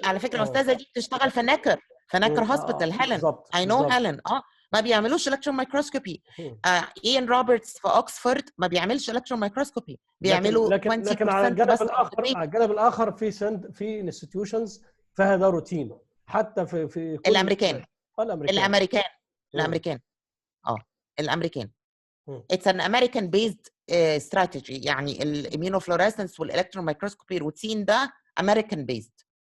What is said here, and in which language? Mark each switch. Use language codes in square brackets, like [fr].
[ar] على فكره الاستاذه دي بتشتغل في ناكر هوسبيتال هيلين. اي نو هيلين. ما بيعملوش الكترون مايكروسكوبي. ايان روبرتس في اوكسفورد ما بيعملش الكترون مايكروسكوبي، بيعملوا 20% لكن على الجانب بس. الاخر، على الجانب الاخر في انستتيوشنز فيها ده روتين حتى في كل الامريكان. [en] الامريكان It's an American based strategy. [ar] يعني الاميونوفلوريسنس والالكترون مايكروسكوبي روتين ده [en] American based.